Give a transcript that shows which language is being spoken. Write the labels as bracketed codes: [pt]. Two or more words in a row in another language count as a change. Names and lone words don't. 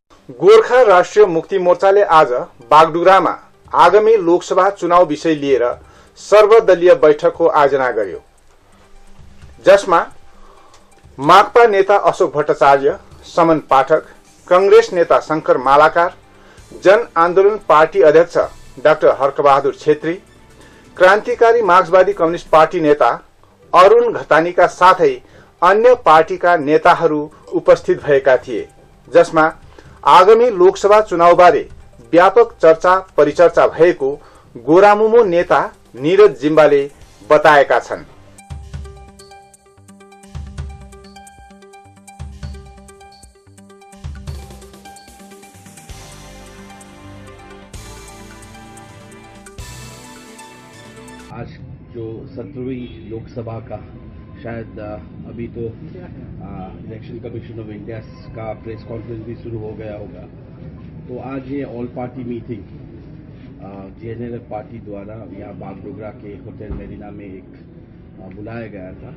[ne] गोर्खा राष्ट्रिय मुक्ति मोर्चाले आज बागडुग्रामा आगामी लोकसभा चुनाव विषय लिएर सर्वदलीय बैठकको आयोजना गर्यो, जसमा माकपा नेता अशोक भट्टाचार्य, समन पाठक, कांग्रेस नेता शंकर मालाकार, जन आन्दोलन पार्टी अध्यक्ष डाक्टर हर्कबहादुर छेत्री, क्रान्तिकारी मार्क्सवादी कम्युनिस्ट पार्टी नेता अरुण घतानीका साथै अन्य पार्टीका नेताहरू उपस्थित भएका थिए, जसमा आगामी लोकसभा चुनावबारे व्यापक चर्चा परिचर्चा भएको गोरामुमो नेता निरज जिम्बाले बताएका छन्। [hi] आज जो 17वीं लोकसभा का शायद अभी तो इलेक्शन कमीशन ऑफ इंडिया का [en] press conference [hi] भी शुरू हो गया होगा, तो आज ये [en] all party meeting [hi] जेएनएलएफ पार्टी द्वारा यहाँ बागडोगरा के होटल मेरीना में एक बुलाया गया था।